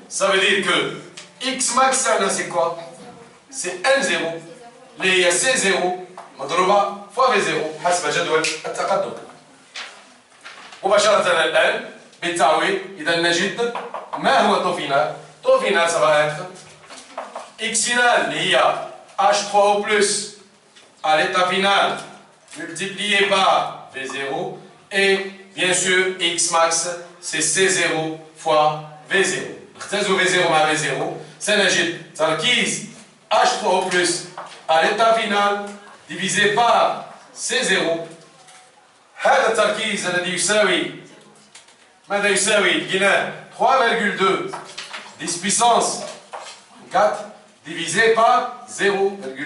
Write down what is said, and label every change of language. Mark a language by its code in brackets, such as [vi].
[fr] Ça veut dire que X max c'est quoi? [ar] C'est N0 اللي هي C0 مضروبة فوا V0 حسب جدول التقدم. مباشرة الآن بالتعويض إذا نجد ما هو طو فينال؟ [fr] طو فينال ça va être X final [ar] اللي هي [fr] H3O+ à l'état final multiplié par V0 et bien sûr X max c'est C0 fois V0. [ar] نختزل V0 مع V0 سنجد تركيز H3O+ [fr] à l'état final divisé par [ar] C0. هذا التركيز الذي يساوي ماذا يساوي؟ لقيناه 3,2 10 puissance 4 [fr] divisé par [ar] 0,002.